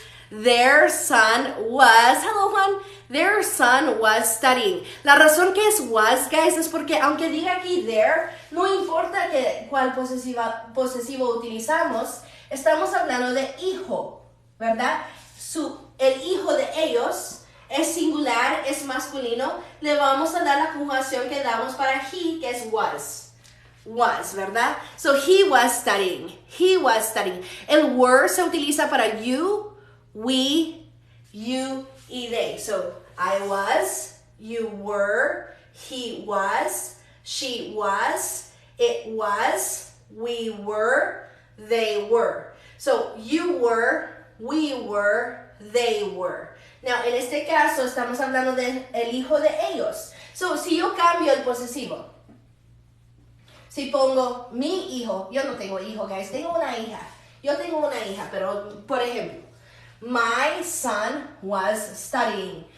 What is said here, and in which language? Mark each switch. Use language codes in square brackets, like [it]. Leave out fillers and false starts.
[en] Their son was, hello Juan, their son was studying. [es] La razón que es was, guys, es porque aunque diga aquí their, no importa cuál posesivo utilizamos, estamos hablando de hijo, ¿verdad? El hijo de ellos es singular, es masculino, le vamos a dar la conjugación que damos para he, que es was, ¿verdad? [en] So he was studying, El were se utiliza para you, we, you, y they. So I was, you were, he was, she was, it was, we were, they were. So you were, we were, they were. [es] Now, en este caso estamos hablando del hijo de ellos. So, si yo cambio el posesivo, si pongo mi hijo, yo no tengo hijo, guys, tengo una hija. Yo tengo una hija, pero, por ejemplo, my son was studying.